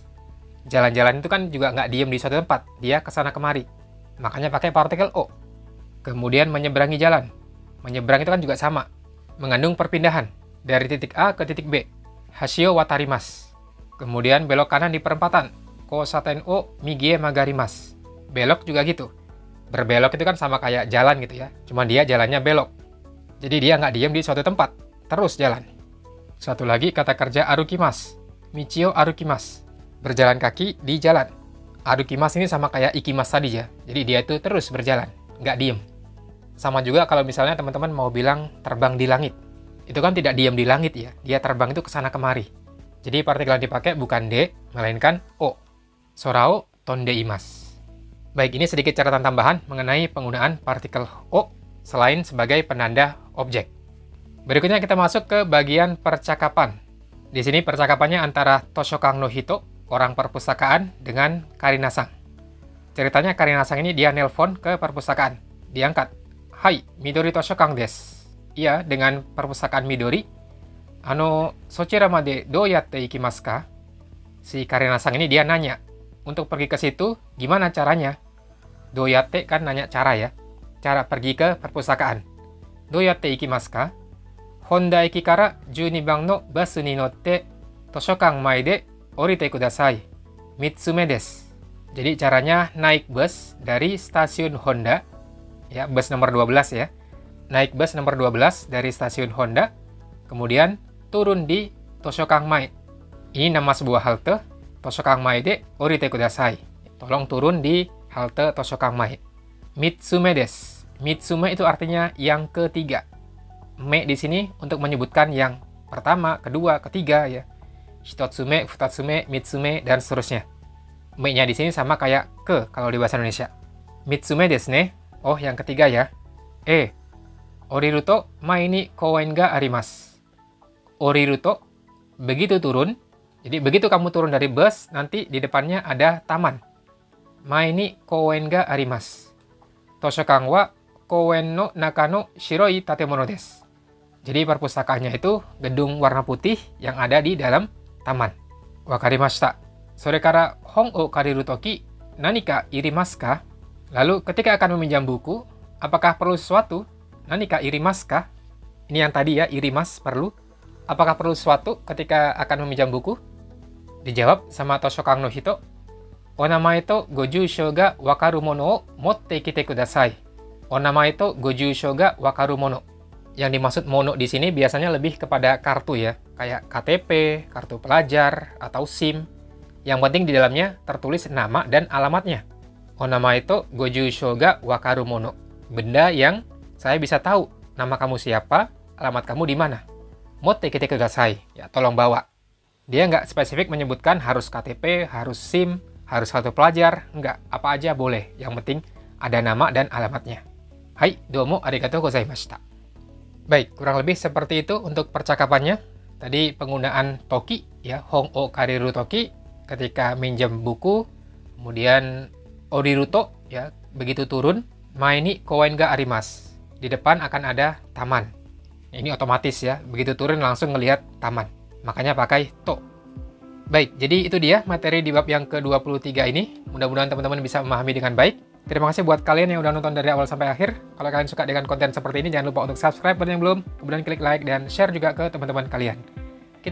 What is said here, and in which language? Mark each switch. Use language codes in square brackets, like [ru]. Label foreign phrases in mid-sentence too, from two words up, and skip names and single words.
[id] Jalan-jalan itu kan juga nggak diem di suatu tempat, dia kesana kemari. Makanya pakai partikel o. Kemudian menyeberangi jalan. Menyeberang itu kan juga sama. Mengandung perpindahan dari titik A ke titik B. [ja] 橋を渡ります. [id] Kemudian belok kanan di perempatan. [ja] 交差点を右へ曲がります. [id] Belok juga gitu. Berbelok itu kan sama kayak jalan gitu ya. Cuma dia jalannya belok. Jadi dia nggak diem di suatu tempat. Terus jalan. Satu lagi kata kerja arukimasu. [ja] 道を歩きます. [id] Berjalan kaki di jalan. Arukimasu ini sama kayak ikimasu tadi ya. Jadi dia itu terus berjalan. Nggak diem. Sama juga kalau misalnya teman-teman mau bilang terbang di langit. Itu kan tidak diem di langit ya. Dia terbang itu kesana kemari. Jadi partikel yang dipakai bukan de, melainkan o. [ja] 空を飛んでいます. [id] Baik, ini sedikit catatan tambahan mengenai penggunaan partikel o selain sebagai penanda objek. Berikutnya kita masuk ke bagian percakapan. Di sini percakapannya antara [ja] 図書館の人, [id] orang perpustakaan, dengan Karina-san. Ceritanya Karina-san ini dia nelpon ke perpustakaan. Diangkat. Hai, [ja] みどり図書館です. [id] Iya, dengan perpustakaan Midori. [ja] そちらまでどうやって行きますか? [id] Si Karena-san ini dia nanya, untuk pergi ke situ gimana caranya? [ja] どうやって [id] kan nanya cara ya. Cara pergi ke perpustakaan. [ja] どうやって行きますか? 本田駅から 12番のバスに乗って図書館前で降りてください。3つ目です。 [id] Jadi caranya naik bus dari stasiun Honda, ya bus nomor 12 ya. Naik bus nomor 12 dari stasiun Honda, kemudian turun di Toshokan Mae. Ini nama sebuah halte, [ja] 図書館前で降りてください. [id] Tolong turun di halte Toshokan Mae. [ja] 三つ目です. [id] Mitsume itu artinya yang ketiga. Me di sini untuk menyebutkan yang pertama, kedua, ketiga ya. [ja] 一つ目、二つ目、三つ目, [id] dan seterusnya. Me-nya di sini sama kayak ke kalau di bahasa Indonesia. [ja] 三つ目ですね. [id] Oh, yang ketiga ya. [ja] 降りると前に公園があります. 降りると, [id] begitu turun. Jadi begitu kamu turun dari bus, nanti di depannya ada taman. [ja] 前に公園があります。図書館は公園の中の白い建物です. [id] Jadi perpustakaannya itu gedung warna putih yang ada di dalam taman. [ja] わかりました. それから本を借りる時何かいりますか? [id] Lalu ketika akan meminjam buku, apakah perlu sesuatu? [ja] 何かいりますか? [id] Ini yang tadi ya, irimas, perlu. Apakah perlu sesuatu ketika akan meminjam buku? Dijawab sama [ja] 図書館の人。お名前とご住所がわかる物を持ってきてください. お名前とご住所がわかる物. [id] Yang dimaksud mono di sini biasanya lebih kepada kartu ya, kayak KTP, kartu pelajar, atau SIM. Yang penting di dalamnya tertulis nama dan alamatnya. [ja] お名前とご住所がわかる物. [id] Benda yang saya bisa tahu nama kamu siapa, alamat kamu di mana. [ja] 持ってきてください, [id] ya tolong bawa. Dia nggak spesifik menyebutkan harus KTP, harus SIM, harus kartu pelajar, nggak, apa aja boleh. Yang penting ada nama dan alamatnya. [ja] Hai, どうもありがとうございました. [id] Baik, kurang lebih seperti itu untuk percakapannya. Tadi penggunaan toki, ya, [ja] 本を借りる時, [id] ketika minjem buku. Kemudian [ja] 降りると, [id] ya, begitu turun. [ja] 前に公園があります. [id] Di depan akan ada taman. Ini otomatis ya, begitu turun langsung ngelihat taman. Makanya pakai to. Baik, jadi itu dia materi di bab yang ke-23 ini. Mudah-mudahan teman-teman bisa memahami dengan baik. Terima kasih buat kalian yang udah nonton dari awal sampai akhir. Kalau kalian suka dengan konten seperti ini, jangan lupa untuk subscribe buat yang belum. Kemudian klik like dan share juga ke teman-teman kalian.